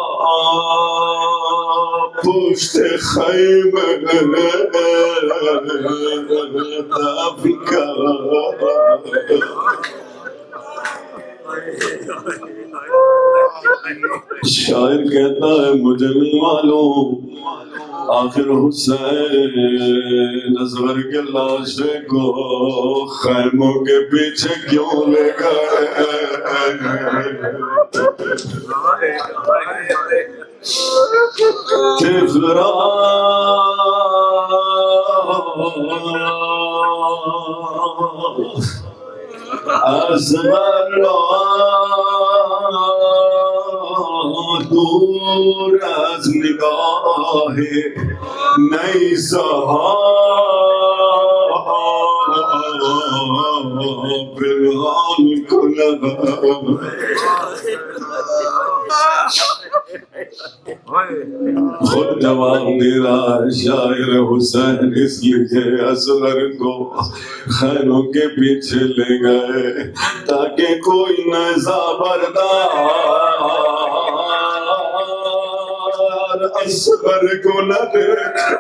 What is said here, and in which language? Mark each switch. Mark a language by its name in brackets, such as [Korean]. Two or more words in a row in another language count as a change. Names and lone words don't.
[Persian] پشت خیمه دفن کرد. [Urdu] شاعر کہتا ہے مجھے نہیں معلوم آخر حسین اصغر کے لاشے کو خیموں کے پیچھے کیوں لے گئے. [Persian] طفل را اصغر را دور از نگاه نئی صحاب پنهان کند. [Urdu] خود جواب دے رہا ہے شاعر حسین اس لیے اصغر کو خیموں کے پیچھے لے گئے تاکہ کوئی نیزہ بردار اصغر کو نہ دیکھ.